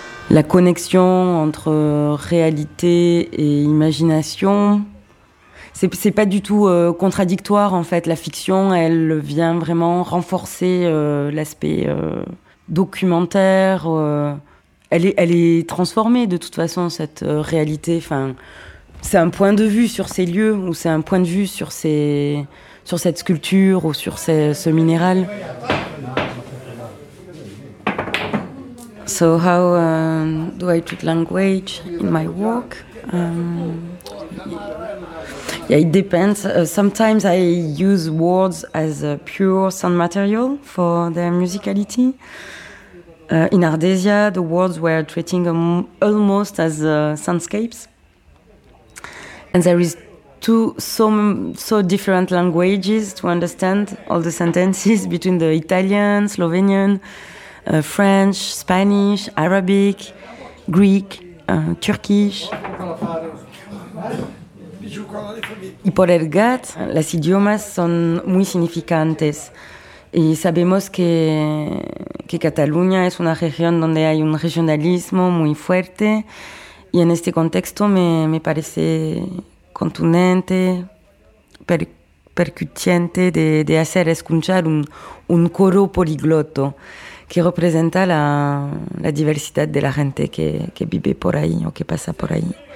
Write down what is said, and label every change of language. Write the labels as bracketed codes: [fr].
[fr] La connexion entre réalité et imagination, c'est pas du tout contradictoire, en fait. La fiction, elle vient vraiment renforcer l'aspect documentaire. Elle est transformée, de toute façon, cette réalité. Enfin, c'est un point de vue sur ces lieux, ou c'est un point de vue sur cette sculpture, ou sur ce minéral. [en] So how do I treat language in my work? Yeah, it depends. Sometimes I use words as a pure sound material for their musicality. In Ardesia, the words were treating almost as soundscapes. And there is so different languages to understand all the sentences between the Italian, Slovenian, French, Spanish, Arabic, Greek, Turkish. [es] Y por Helgad, las idiomas son muy significantes. Y sabemos que Cataluña es una región donde hay un regionalismo muy fuerte. Y en este contexto me parece contundente, percutiente de hacer escuchar un coro poliglota que representa la diversidad de la gente que vive por ahí o que pasa por ahí.